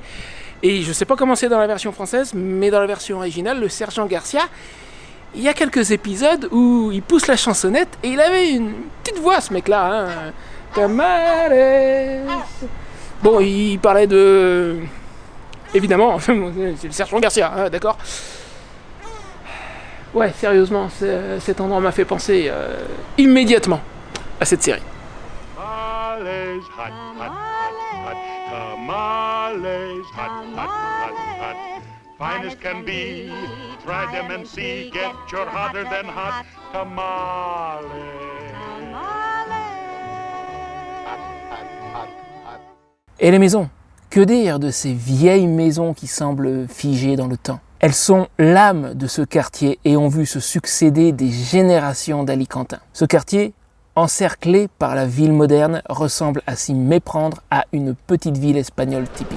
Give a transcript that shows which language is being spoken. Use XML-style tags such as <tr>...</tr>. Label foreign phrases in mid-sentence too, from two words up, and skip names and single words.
<fr>Et je sais pas comment c'est dans la version française, mais dans la version originale, le sergent Garcia, il y a quelques épisodes où il pousse la chansonnette, et il avait une petite voix, ce mec-là. Tamales. Bon, il parlait de... Évidemment, c'est le sergent Garcia, d'accord. Ouais, sérieusement, cet endroit m'a fait penser immédiatement à cette série.</fr> <en>Tamales, hot, hot, hot, hot. Tamales, hot, hot, hot, hot. Fine as can be. Try them and see. Get your hotter than hot tamales.</en> <fr>Et les maisons, que dire de ces vieilles maisons qui semblent figées dans le temps? Elles sont l'âme de ce quartier et ont vu se succéder des générations d'Alicantins. Ce quartier, encerclé par la ville moderne, ressemble à s'y méprendre à une petite ville espagnole typique.</fr>